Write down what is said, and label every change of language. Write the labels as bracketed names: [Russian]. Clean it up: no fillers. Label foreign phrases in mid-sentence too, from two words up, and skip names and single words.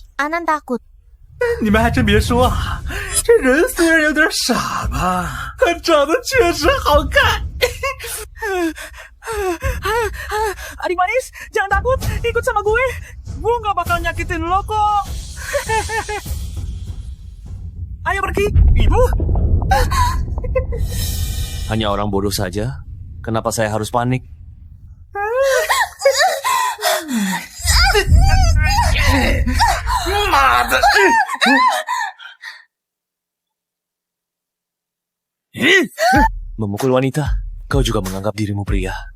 [Indonesian] Anan takut. [Chinese] 你们还真别说啊，这人虽然有点傻吧，他长得确实好看。 [Indonesian] Adik manis, jangan takut, ikut sama gue. Gue gak bakal nyakitin lo kok. Ayo pergi, ibu. Hanya orang bodoh saja? Kenapa saya harus panik? Memukul wanita, kau juga menganggap dirimu pria.